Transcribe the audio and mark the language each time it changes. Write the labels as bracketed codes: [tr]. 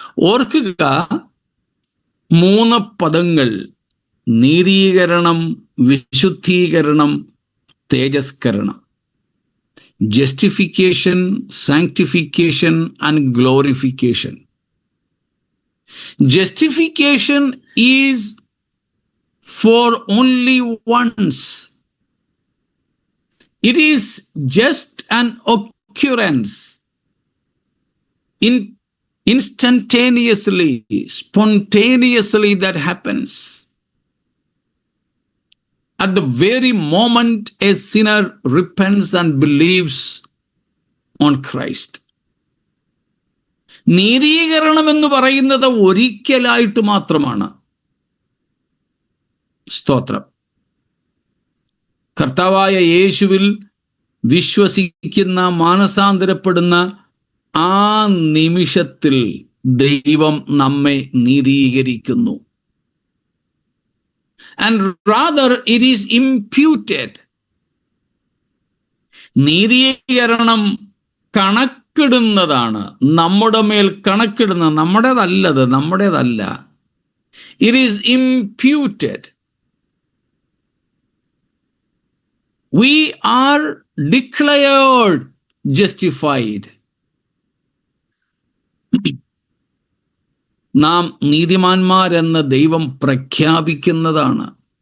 [ml] ഓർക്കുക, 3 പദങ്ങൾ: നീതീകരണം, വിശുദ്ധീകരണം, തേജസ്കരണം. [en] Justification, sanctification and glorification. Justification is for only once. It is just an occurrence. Instantaneously, spontaneously that happens. At the very moment a sinner repents and believes on Christ. [ml] നീതീകരണം എന്ന് പറയുന്നത് ഒരിക്കലായിട്ട് മാത്രമാണ്. സ്തോത്രം. കർത്താവായ യേശുവിൽ വിശ്വസിക്കുന്ന, മാനസാന്തരപ്പെടുന്ന ആ നിമിഷത്തിൽ ദൈവം നമ്മെ നീതീകരിക്കുന്നു. [en] And rather it is imputed. [ml] നീതീകരണം കണക്ക് കണക്കിടുന്നതാണ്. നമ്മുടെ മേൽ കണക്കിടുന്നത്. നമ്മുടേതല്ല. [en] It is imputed. We are declared justified. [ml] നാം നീതിമാന്മാരെന്ന് ദൈവം പ്രഖ്യാപിക്കുന്നതാണ്.